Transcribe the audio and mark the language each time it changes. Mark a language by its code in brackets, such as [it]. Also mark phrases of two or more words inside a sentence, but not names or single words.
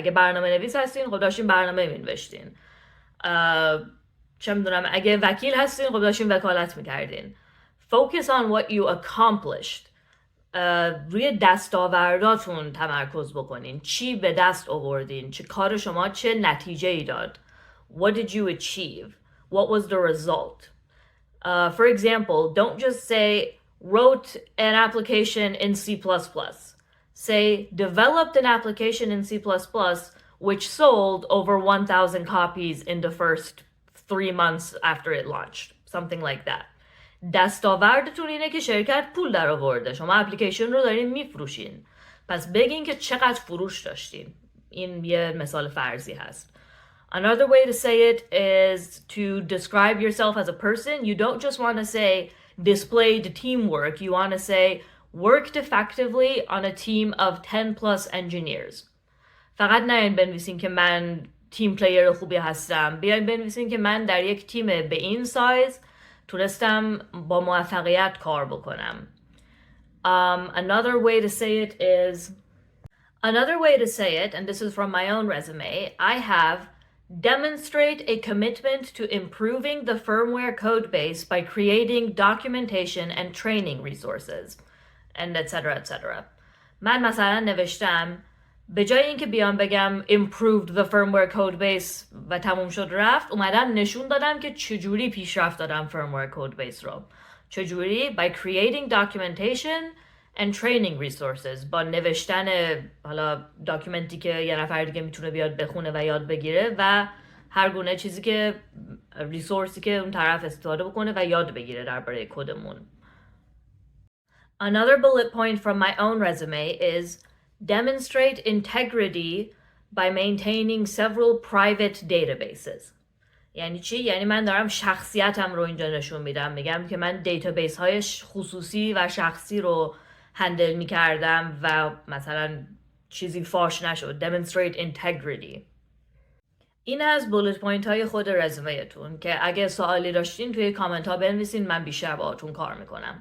[fa] اگه برنامه نویس هستین خب داشتین برنامه مینوشتین. چه میدونم اگه وکیل هستین خب داشتین وکالت میکردین. [en] Focus on what you accomplished. [fa] روی دستاورداتون تمرکز بکنین. چی به دست آوردین؟ چه کار شما چه نتیجه ای داد؟ [en] What did you achieve? What was the result? For example, don't just say, wrote an application in C++. Say, developed an application in C++ which sold over 1,000 copies in the first 3 months after it launched. Something like that. [fa] دستاوردتون اینه که شرکت پول در آورده. شما اپلیکیشن رو دارین میفروشین. پس بگین که چقدر فروش داشتین. این یه مثال فرضی هست. [en] Another way to say it is to describe yourself as a person. You don't just want to say displayed teamwork. You want to say worked effectively on a team of 10 plus engineers. [fa] فقط نیاین بنویسین که من [en] team player [fa] خوبی هستم. بیاین بنویسین که من در یک تیم به این سایز تونستم با موفقیت کار بکنم. [en] Another way to say it, and this is from my own resume, I have demonstrate a commitment to improving the firmware code base by creating documentation and training resources, and etc. etc. [fa] من مثلا نوشتم به جای اینکه بیام بگم [en] improved the firmware code base [fa] و تموم شد رفت، اومدم نشون دادم که چجوری پیشرفت دادم [en] firmware code base [fa] رو. چجوری؟ [en] By creating documentation and training resources. [fa] با نوشتن حالا داکیومنتی که یه نفر دیگه میتونه بیاد بخونه و یاد بگیره و هر گونه چیزی که ریسورسی که اون طرف استفاده بکنه و یاد بگیره درباره کدمون. [en] Another bullet point from my own resume is demonstrate integrity by maintaining several private databases. [fa] یعنی چی؟ یعنی من دارم شخصیتم رو اینجا نشون میدم. میگم که من دیتابیس های خصوصی و شخصی رو هندل میکردم و مثلا چیزی فاش نشد. [en] Demonstrate integrity. [fa] این از [en] bullet point [fa] های خود رزومه تون که اگه سوالی داشتین توی کامنت ها بنویسین، من بیشتر باهاتون کار میکنم.